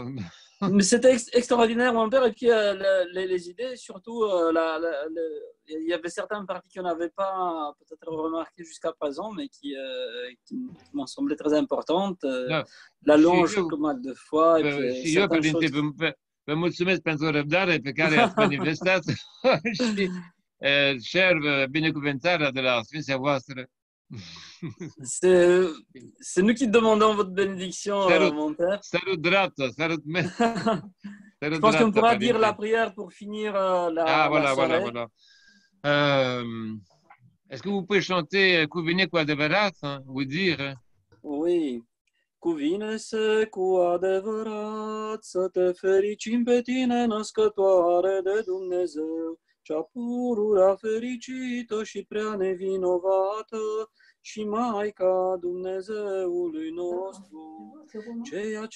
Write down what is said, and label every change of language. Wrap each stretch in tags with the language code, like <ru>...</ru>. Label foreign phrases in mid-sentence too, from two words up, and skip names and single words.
<fr>Mais c'était extraordinaire, mon père. Et puis, les idées, surtout, il y avait certaines parties qu'on n'avait pas peut-être remarquées jusqu'à présent, mais qui m'ont semblé très importantes. La longe comme mal de foi. Et puis, certaines choses...</fr> <ro>Vă mulțumesc pentru răbdare pe care ați manifestat și cer binecuvântarea de la Sfinția voastră.</ro> <fr>C'est nous qui demandons votre bénédiction, mon père.</fr> <ro>Salut dreapta, salut</ro> <fr>Je pense qu'on pourra dire la prière pour finir la soirée. Voilà. Est-ce que vous pouvez chanter Cuvine cu adevărat, vous dire? Oui.</fr> <ro>Cuvine-se cu adevărat să te fericim pe tine, născătoare de Dumnezeu, cea pururea fericită și prea nevinovată, și Maica Dumnezeului nostru, ceea ce</ro>